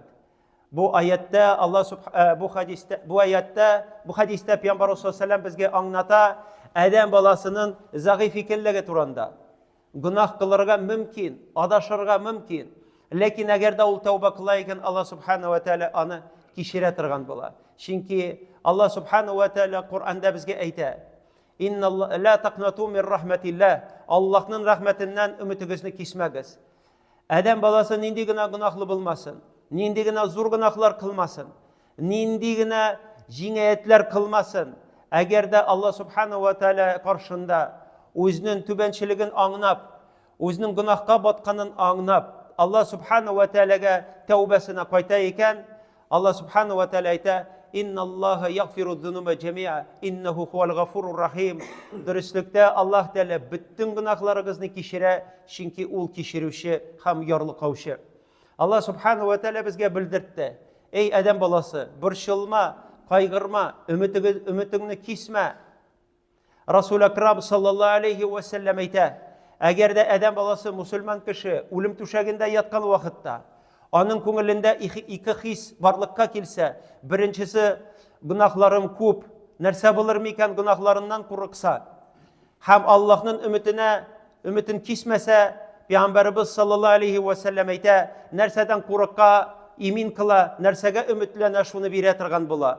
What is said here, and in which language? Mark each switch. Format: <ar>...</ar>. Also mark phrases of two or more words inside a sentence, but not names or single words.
<tt>Бу аятта бу хадистә Пәйгамбәр саллаллаһу безгә аңлата адәм баласының зәгыйф икәнлеге турында. Гынаһ кылырга мөмкин, адашырга мөмкин. Ләкин әгәр дә ул тәүбә кыла икән, Аллаһ</tt> <ar>سبحانه وتعالى</ar> <tt>аны кичерә торган була. Чөнки Аллаһ</tt> <ar>سبحانه وتعالى</ar> <tt>Куръанда безгә әйтә:</tt> <ar>"إن لا تقنطوا من رحمة الله."</ar> <tt>Аллаһның рәхмәтеннән үмитегезне кисмәгез. Адәм баласы нинди генә гынаһлы булмасын, нинди генә зур гынаһлар кылмасын, нинди генә җинаятьләр кылмасын, әгәр дә Аллаһ</tt> <ar>سبحانه وتعالى</ar> <tt>каршында үзенең түбәнчелеген аңнап, үзенең гынаһка батканын аңнап, Аллаһ субханаһу ва тааляга тәүбәсенә кайта икән, Аллаһ</tt> <ar>سبحانه وتعالى</ar> <tt>әйтә:</tt> <ar>"إن الله يغفر الذنوب جميعا، إنه هو الغفور الرحيم."</ar> <tt>Дөрестлектә Аллаһ тәала бүтән гынаһларыгызны кичерә, чөнки ул кичерүче һәм ярлыкаучы. Аллаһ</tt> <ar>سبحانه وتعالى</ar> <tt>безгә белдертте: "Эй адәм баласы, борчылма, кайгырма, үмитеңне кисмә." Расул акрам</tt> <ar>صلى الله عليه وسلم</ar> <tt>әйтә: "Әгәр дә адәм баласы мусульман кеше үлем түшәгендә яткан вакытта, аның күңелендә ике хис барлыкка килсә, беренчесе гынаһларым күп, нәрсә булыр микән гынаһларыннан курыкса, һәм Аллаһның өмитен кисмәсә, Пәйгамбәрбез</tt> <ar>صلى الله عليه وسلم</ar> <tt>әйтә: нәрсәдән курыкка, имин кыла, нәрсәгә өметләнә, шуны бирә торган була.</tt>